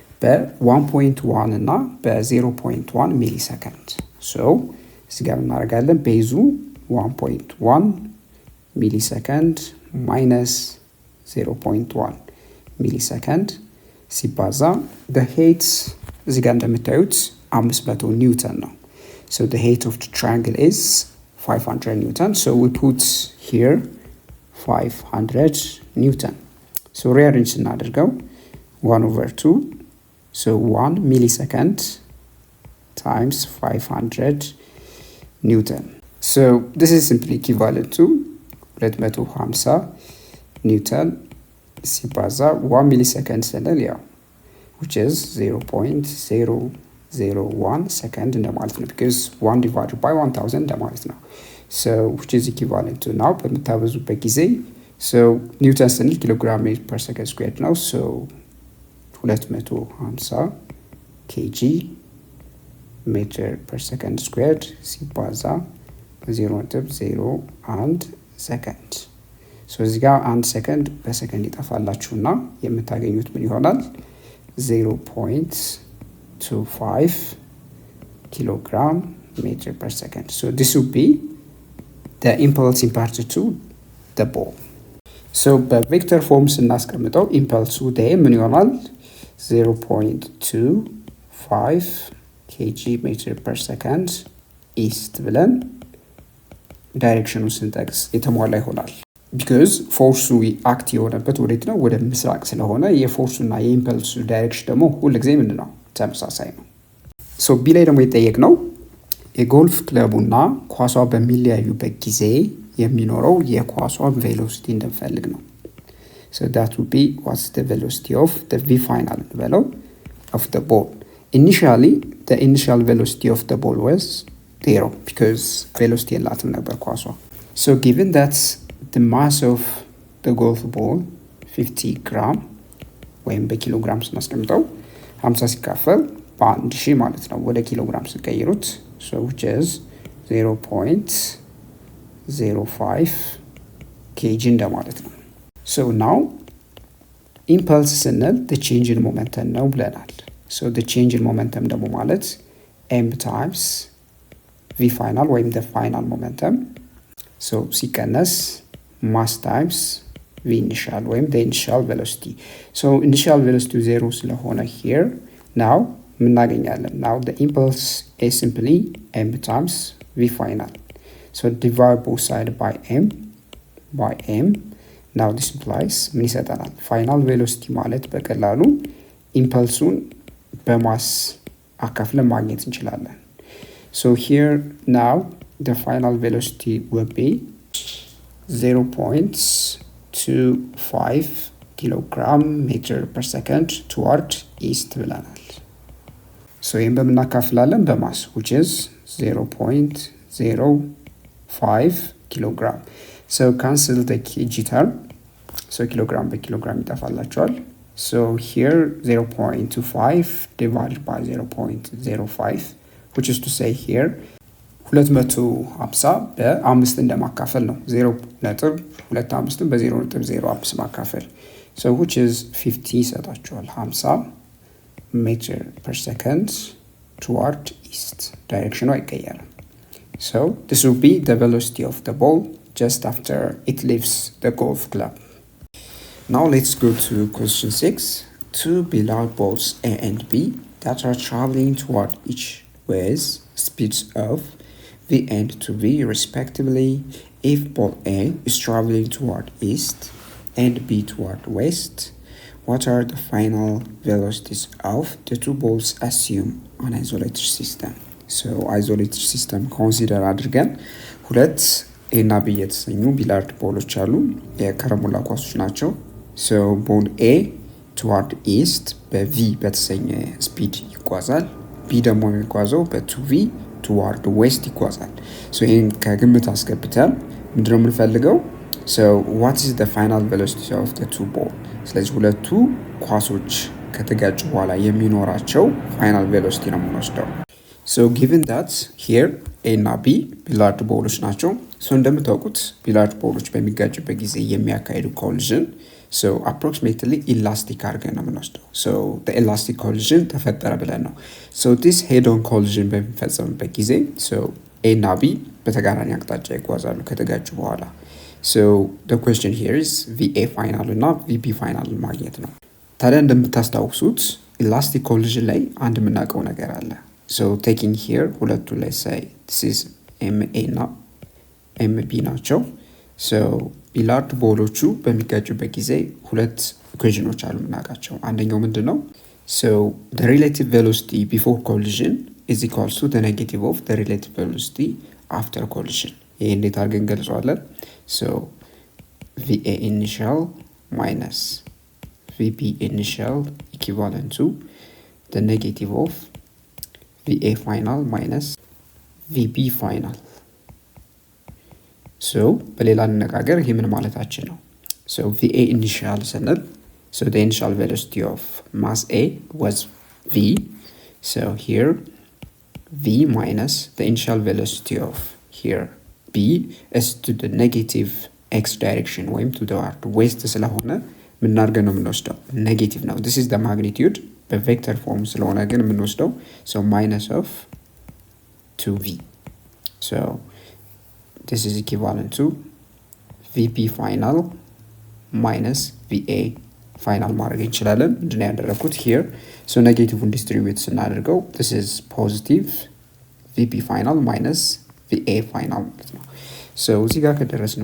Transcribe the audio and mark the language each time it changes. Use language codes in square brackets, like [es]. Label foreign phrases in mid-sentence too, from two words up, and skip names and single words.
[am] በ1.1 እና በ0.1 ሚሊ ሰከንድ so እዚህ ጋር እናደርጋለን ቤዙ 1.1 ሚሊ ሰከንድ minus 0.1 ሚሊሰከንድ ሲባዛ [en] the height [am] እዚህ ጋር እንደምታዩት 500 ኒውተን ነው so [en] the height of the triangle is 500 newton [am] so we put here 500 Newton. [en] So rearrange ስናደርገው 1/2 so 1 millisecond times 500 Newton. So this is simply equivalent to 250 Newton ሲባዛ 1 millisecond [am] ስንል ያው [en] which is 0.001 second [am] እንደማለት ነው [en] because 1 divided by 1000 [am] እንደማለት ነው. [en] So which is equivalent to now [am] በምታበዙበት ጊዜ [en] so Newton ስንል kilogram per second squared ነው. So 250 kg meter per second squared ሲባዛ 0.01 second. [am] So እዚህ ጋር 1 second በሰከንድ ይጠፋላችሁና የምታገኙት ምን ይሆናል? [en] 0.25 kilogram meter per second. So this would be the impulse imparted to the ball. So by vector form [am] ስናስቀምጠው impulse ወደ ምን ይሆናል? [en] 0.25 kg meter per second east [am] ብለን ዳይሬክሽኑ ስንጠቅስ የተሟላ ይሆናል because ፎርሱ አክት የሆነበት ወዴት ነው? ወደ ምስራቅ ስለሆነ የፎርሱና የኢምፐልሱ ዳይሬክሽን ደግሞ ሁሉ ጊዜ ምንድነው? ተመሳሳይ ነው። ሶ ቢ ላይ ደግሞ የጠየቅነው የጎልፍ ክለቡና ኳሷ በሚለያዩበት ጊዜ የሚኖረው የኳሷ ቬሎሲቲ እንደምፈልግ ነው። [en] so that would be what's the velocity of the v final below of the ball. Initially the initial velocity of the ball was 0 because velocity [am] የላትም ነበር ኳሷ. [en] So given that the mass of the golf ball 50 gram [am] ወይም በኪሎግራም ስናስቀምጠው [en] 50 [am] ሲካፈል በ1000 ማለት ነው ወደ ኪሎግራም ሲቀይሩት [en] so which is 0.05 kg [am] እንደማለት ነው. [en] So now impulse ስንል the change in momentum [am] ነው ብለናል. [en] So the change in momentum [am] ደግሞ ማለት [en] m times v final ወይም the final momentum so ሲቀነስ mass times v initial ወይም the initial velocity. So initial velocity 0 ስለሆነ here now ምናገኛለን now the impulse is simply m times v final. So divide both sides by m. Now this implies [am] ምን ይሰጠናል? [en] final velocity [am] ማለት በቀላሉ ኢምፐልሱን በማስ አካፍለን ማግኘት እንችላለን. [en] So here now the final velocity will be 0.25 kilogram meter per second toward east ብለናል. So [am] ይህን በምናካፍላለን በማስ [en] which is 0.05 kilogram. So cancel the kg term. So kilogram by kilogram ይጠፋላችኋል. So here 0.25 divided by 0.05 which is to say here 250 [am] በ5 እንደማካፈል ነው [en] 0.25 [am] በ0.05 ማካፈል [en] so which is 50 ይሰጣችኋል 50 meter per second toward east direction አይቀየርም. So this will be the velocity of the ball just after it leaves the golf club. Now let's go to question 6. Two billiard balls A and B that are traveling toward each with speeds of v and to v respectively. If ball A is traveling toward east and B toward west, what are the final velocities of the two balls assumed on isolated system? So isolated system [am] consider አድርገን ሁለት A እና B የተሰኙ ቢሊያርድ ቦሎች አሉ የከረሙላ ኳሶች ናቸው. [en] So ball A toward east [am] በV በተሰኘ ስፒድ ይጓዛል. B ደግሞ የሚጓዘው በ2V [en] toward west [am] ይጓዛል. So ይሄን ከግምት አስገብተን ምንድነው የምንፈልገው? [en] So what is the final velocity of the two ball? [am] ስለዚህ ሁለቱ ኳሶች ከተጋጩ በኋላ የሚኖራቸው [en] final velocity [am] ነው የምንወስደው. [en] So given that here A እና B [am] ቢሊያርድ ቦሎች ናቸው. So እንደምታውቁት ቢሊያርድ ቦሎች በሚጋጩበት ጊዜ የሚያካሂዱ [en] collision so approximately elastic [am] አድርገን ነው የምንወስደው. [en] So the elastic collision [am] ተፈጠረ ብለን ነው. [en] So this head on collision [am] በሚፈጸምበት ጊዜ so A እና B በተቃራኒ አቅጣጫ ይጓዛሉ ከተጋጩ በኋላ. [en] So the question here is VA final እና VB final [am] ማግኘት ነው. ታዲያ እንደምታስታውሱት [en] elastic collision [am] ላይ አንድ የምናውቀው ነገር አለ. [en] So taking here [am] ሁለቱ ላይ [en] say this is MA እና MB ናቸው. [am] so ቢላርድ ቦሎቹ በሚጋጩበት ጊዜ ሁለት ኢኩዌሽኖች አሉ እናቃቸው አንደኛው ምንድነው [en] so the relative velocity before collision is equals to the negative of the relative velocity after collision [am] ይሄ እንዴት አድርገን ገልጸዋለን [en] so VA initial minus VB initial equivalent to the negative of VA final minus VB final so [am] በሌላ አነጋገር ይሄ ምን ማለታችን ነው [en] so VA initial ስንል so the initial velocity of mass A was V so here V minus the initial velocity of here B is to the negative x direction ወይም to the west [am] ስለሆነ ምን አድርገን ነው የምንወስደው [en] negative ነው this is the magnitude [am] በቬክተር ፎርም ስለሆነ ግን የምንወስደው [en] so minus of 2V so this is equivalent to VP final minus VA final [am] ማድረግ እንችላለን እንደኛ ያደረኩት [en] here so negative distribute ስናደርገው this is positive VP final minus VA final ነው so [am] እዚህ ጋር ከደረስን